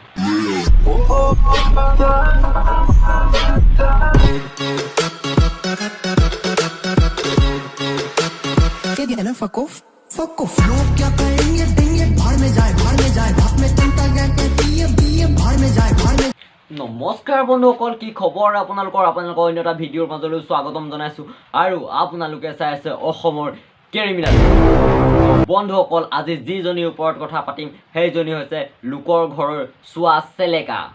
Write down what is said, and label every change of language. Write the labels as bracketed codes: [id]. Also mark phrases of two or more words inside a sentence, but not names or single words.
[en] Fuck off, [hi] लोग क्या कहेंगे देंगे भाड़ में जाए बाप में चिंता क्या कहती है भाड़ में जाए [as] নমস্কাৰ বন্ধুসকল, কি খবৰ আপোনালোকৰ অন্য এটা ভিডিঅ'ৰ মাজলৈ স্বাগতম জনাইছোঁ। আৰু আপোনালোকে চাই আছে অসমৰ কেৰিমিনাল। বন্ধুসকল, আজি যিজনীৰ ওপৰত কথা পাতিম সেইজনী হৈছে লোকৰ ঘৰৰ চোৱা চেলেকা।